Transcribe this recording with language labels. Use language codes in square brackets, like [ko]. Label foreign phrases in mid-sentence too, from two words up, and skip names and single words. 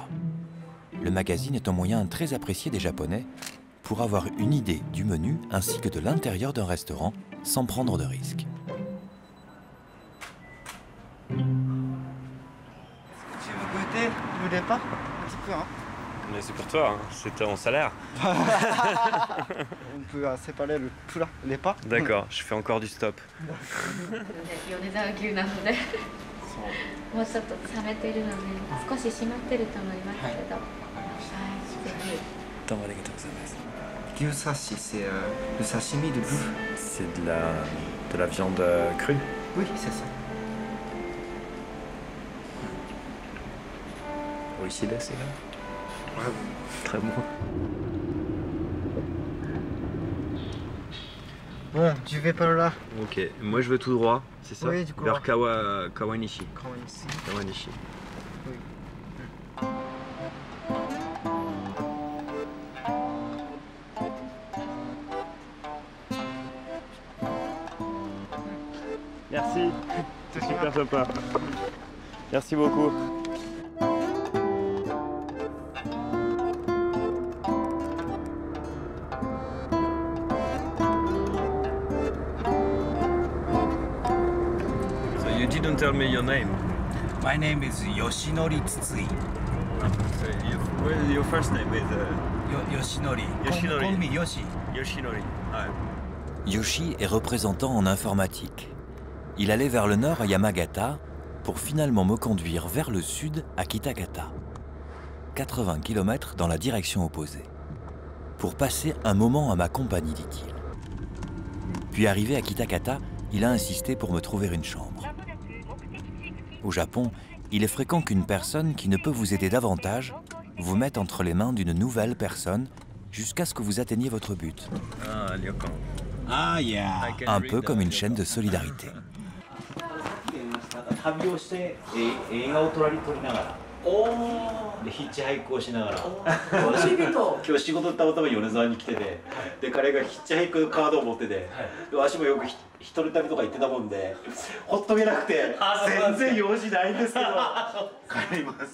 [fr] Le magazine est un moyen très apprécié des Japonais pour avoir une idée du menu ainsi que de l'intérieur d'un restaurant sans prendre de risques. Tu veux goûter le départ un petit peu hein? Mais c'est pour toi, hein. C'est ton salaire. On peut séparer le plat, le départ. D'accord, je fais encore du stop. [ja] 米沢牛なのでもうちょっと冷めてるので少し締まってると思いますけど、はい、ぜひ。どうもありがとうございます。牛刺し, [fr] c'est le sashimi de bœuf. C'est de la viande crue? Oui, c'est ça. [ja] 美味しいですね。 [fr] Très bon. Bon, tu vais par là. Ok, moi je veux tout droit, c'est ça? Oui, du coup. Vers Kawanishi. Kawanishi. Oui. Merci, c'est super sympa. Merci beaucoup. [en] So you didn't tell me your name. My name is Yoshinori Tsutsui. Your first name is Yoshinori. Yoshinori. Call me Yoshi. Yoshinori. Ah. [fr] Yoshi est représentant en informatique. Il allait vers le nord à Yamagata pour finalement me conduire vers le sud à Kitagata. 80 km dans la direction opposée. Pour passer un moment à ma compagnie, dit-il. Puis arrivé à Kitagata, il a insisté pour me trouver une chambre. Au Japon, il est fréquent qu'une personne qui ne peut vous aider davantage vous mette entre les mains d'une nouvelle personne jusqu'à ce que vous atteigniez votre but. [ja] Ah, Ryokan. [en] Ah, yeah. [fr] Un peu comme une chaîne de solidarité. [ja] 旅をして映画を撮りながらでヒッチハイクをしながら今日仕事たまたま米沢に来ててで彼がヒッチハイクカードを持っててでわしもよく一人旅とか行ってたもんでほっとけなくて全然用事ないんですけど帰ります。